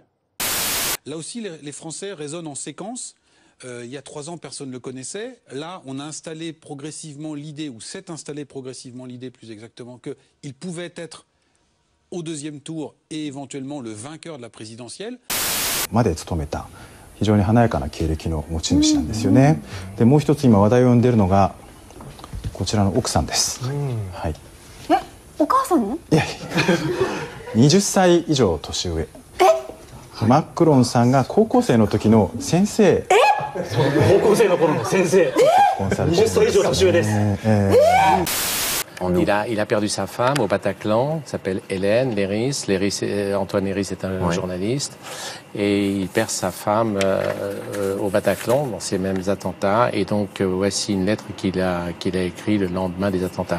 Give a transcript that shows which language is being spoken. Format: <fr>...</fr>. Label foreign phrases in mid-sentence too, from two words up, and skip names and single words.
<fr>Là aussi, les Français raisonnent en séquence. Il y a 3 ans, personne ne le connaissait. Là, on a installé progressivement l'idée, ou s'est installé progressivement l'idée, plus exactement, qu'il pouvait être au 2e tour et éventuellement le vainqueur de la présidentielle.</fr> <ja>まで務めた非常に華やかな経歴の持ち主なんですよね。でもう一つ今話題を呼んでいるのがこちらの奥さんです。はい。え、お母さんの？いやいや。20歳以上年上。マクロンさんが高校生の時の先生。高校生の頃の先生。20歳以上年上です。</ja> <fr>Il a perdu sa femme au Bataclan, s'appelle Hélène Léris. Antoine Léris est un journaliste. Et il perd sa femme au Bataclan, dans ces mêmes attentats. Et donc, voici une lettre qu'il a écrite le lendemain des attentats.</fr>